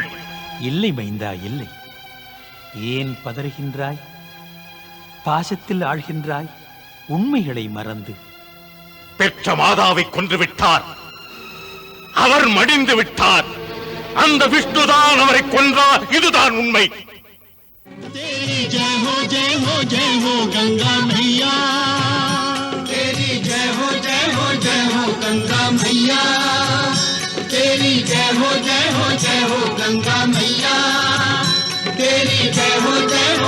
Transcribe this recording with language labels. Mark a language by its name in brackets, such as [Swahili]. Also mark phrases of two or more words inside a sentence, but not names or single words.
[Tamil] இல்லை மைந்தா, இல்லை. ஏன் பதறுகின்றாய்? பாசத்தில் ஆழ்கின்றாய், உண்மைகளை மறந்து. பெற்ற மாதாவை கொன்று விட்டார். அவர் மடிந்து விட்டார். அந்த விஷ்ணுதான் அவரை கொன்றார். இதுதான் உண்மை. [Hindi] तेरी जय हो गंगा मैया, तेरी जय हो गंगा मैया, तेरी जय हो गंगा मैया, तेरी जय हो